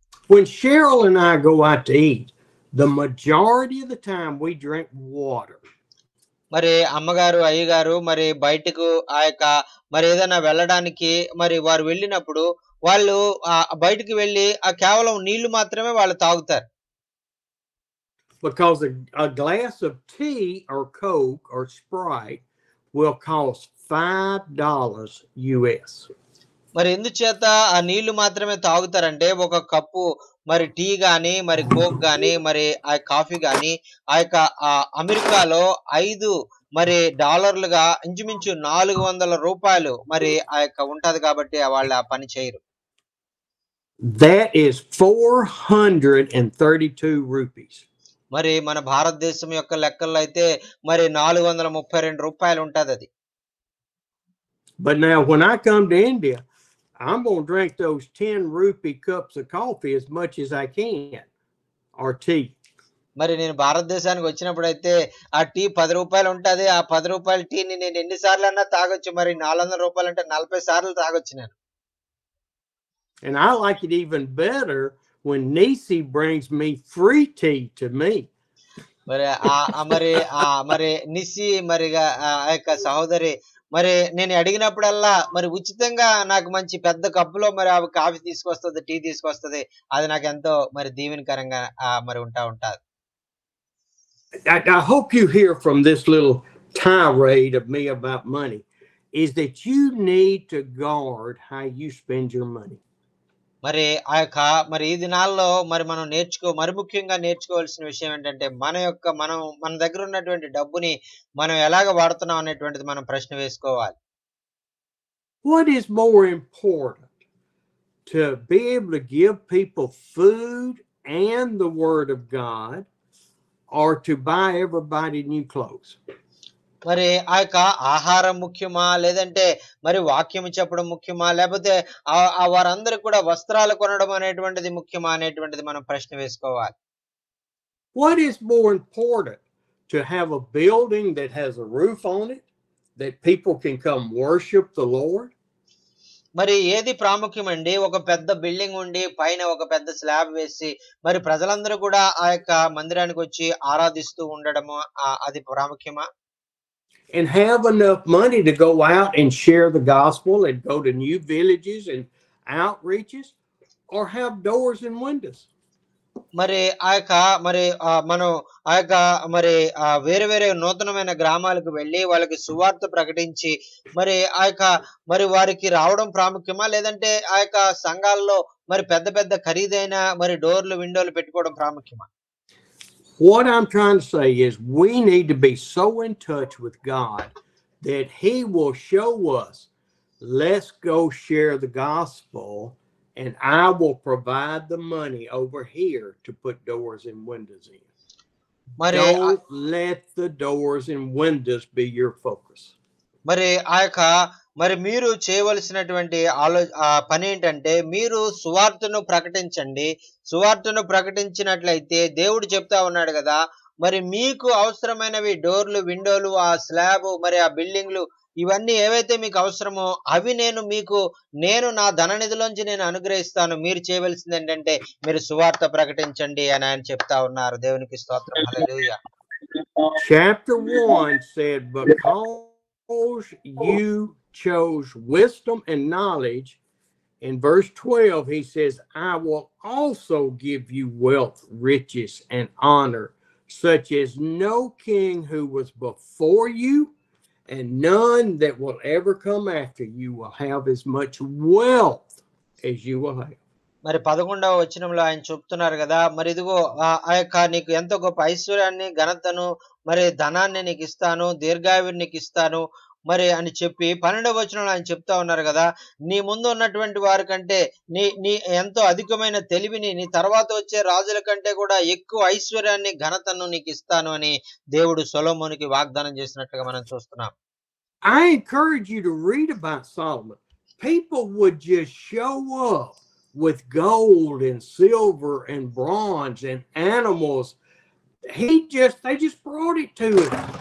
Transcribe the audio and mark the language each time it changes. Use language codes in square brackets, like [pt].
[en] When Cheryl and I go out to eat, the majority of the time we drink water. [te] మరి అమ్మగారు అయ్యగారు మరి బయటకు ఆ యొక్క మరి ఏదైనా వెళ్ళడానికి మరి వారు వెళ్ళినప్పుడు వాళ్ళు బయటికి వెళ్ళి కేవలం నీళ్లు మాత్రమే వాళ్ళు తాగుతారు. [en] Because a glass of tea or Coke or Sprite will cost $5 US. [te] మరి ఎందుచేత ఆ నీళ్లు మాత్రమే తాగుతారంటే ఒక కప్పు మరి టీ గాని, మరి కోక్ గాని, మరి ఆ కాఫీ గాని ఆ యొక్క అమెరికాలో 5 మరి డాలర్లుగా ఇంచుమించు ₹400 మరి ఆ యొక్క ఉంటది కాబట్టి వాళ్ళు ఆ పని చేయరు. [en] That is 432 rupees. [te] మరి మన భారతదేశం యొక్క లెక్కల్లో అయితే మరి ₹432 ఉంటదది. [en] But now when I come to India, I'm going to drink those 10 rupee cups of coffee as much as I can, or tea. [te] మరి నేను భారతదేశానికి వచ్చినప్పుడైతే ఆ టీ ₹10 ఉంటది. ఆ ₹10 టీని నేను ఎన్ని సార్లన్నా తాగొచ్చు. మరి ₹400 అంటే 40 సార్లు తాగొచ్చు నేను. [en] And I like it even better when Nisi brings me free tea to me. [te] మరి మరి నిస్సి మరిగా ఆ యొక్క సహోదరి మరి నేను అడిగినప్పుడల్లా మరి ఉచితంగా నాకు మంచి పెద్ద కప్పులో మరి ఆమె కాఫీ తీసుకొస్తది, టీ తీసుకొస్తది. అది నాకెంతో మరి దీవెనకరంగా మరి ఉంటాది. [en] I hope you hear from this little tirade of me about money is that you need to guard how you spend your money. [te] మరి మరి ఈ దినాల్లో మరి మనం మరి ముఖ్యంగా నేర్చుకోవాల్సిన విషయం ఏంటంటే మన దగ్గర ఉన్నటువంటి డబ్బుని మనం ఎలాగ వాడుతున్నాం అనేటువంటిది మనం ప్రశ్న వేసుకోవాలి. [en] What is more important, to be able to give people food and the word of God, or to buy everybody new clothes? [te] మరి ఆహారం ముఖ్యమా, లేదంటే మరి వాక్యం చెప్పడం ముఖ్యమా, లేకపోతే వారందరికి కూడా వస్త్రాలు కొనడం అనేటువంటిది ముఖ్యమా అనేటువంటిది మనం ప్రశ్న వేసుకోవాలి. [en] What is more important, to have a building that has a roof on it that people can come worship the Lord? [te] మరి ఏది ప్రాముఖ్యమండి? ఒక పెద్ద బిల్డింగ్ ఉండి పైన ఒక పెద్ద స్లాబ్ వేసి మరి ప్రజలందరూ కూడా ఆ యొక్క మందిరానికి వచ్చి ఆరాధిస్తూ ఉండడము అది ప్రాముఖ్యమా? [en] And have enough money to go out and share the gospel and go to new villages and outreaches, or have doors and windows? [te] మరి మరి మనం మరి వేరే వేరే నూతనమైన గ్రామాలకు వెళ్ళి వాళ్ళకి సువార్త ప్రకటించి మరి మరి వారికి రావడం ప్రాముఖ్యమా, లేదంటే సంఘాల్లో మరి పెద్ద పెద్ద ఖరీదైన మరి డోర్లు విండోలు పెట్టుకోవడం ప్రాముఖ్యమా? [en] What I'm trying to say is we need to be so in touch with God that He will show us, let's go share the gospel, and I will provide the money over here to put doors and windows in. Don't let the doors and windows be your focus. [te] మరి మరి మీరు చేయవలసినటువంటి పని ఏంటంటే మీరు సువార్తను ప్రకటించండి. సువార్తను ప్రకటించినట్లయితే దేవుడు చెప్తా ఉన్నాడు కదా, మరి మీకు అవసరమైనవి డోర్లు, విండోలు, ఆ స్లాబ్, మరి ఆ బిల్డింగ్లు, ఇవన్నీ ఏవైతే మీకు అవసరమో అవి నేను నా ధననిధిలోంచి నేను అనుగ్రహిస్తాను. మీరు చేయవలసింది ఏంటంటే మీరు సువార్త ప్రకటించండి అని ఆయన చెప్తా ఉన్నారు. దేవునికి స్తోత్రం. హల్లెలూయా. [en] Chapter 1 said, because you chose wisdom and knowledge. In verse 12, he says, I will also give you wealth, riches, and honor, such as no king who was before you, and none that will ever come after you will have as much wealth as you will have. [te] మరి 11వ వచనంలో ఆయన చెప్తున్నారు కదా, మరి ఇదిగో నీకు ఎంతో గొప్ప ఐశ్వర్యాన్ని, ఘనతను, మరి ధనాన్ని నీకు ఇస్తాను, దీర్ఘాయువుని నీకు ఇస్తాను మరి అని చెప్పి 12వ వచనంలో ఆయన చెప్తా ఉన్నారు కదా, నీ ముందు ఉన్నటువంటి వారి కంటే నీ ఎంతో అధికమైన తెలివిని, నీ తర్వాత వచ్చే రాజుల కంటే కూడా ఎక్కువ ఐశ్వర్యాన్ని, ఘనతను నీకు ఇస్తాను అని దేవుడు సొలొమోనుకి వాగ్దానం చేసినట్లుగా మనం చూస్తున్నాం. [en] I encourage you to read about Solomon. People would just show up with gold and silver and bronze and animals. They just brought it to him.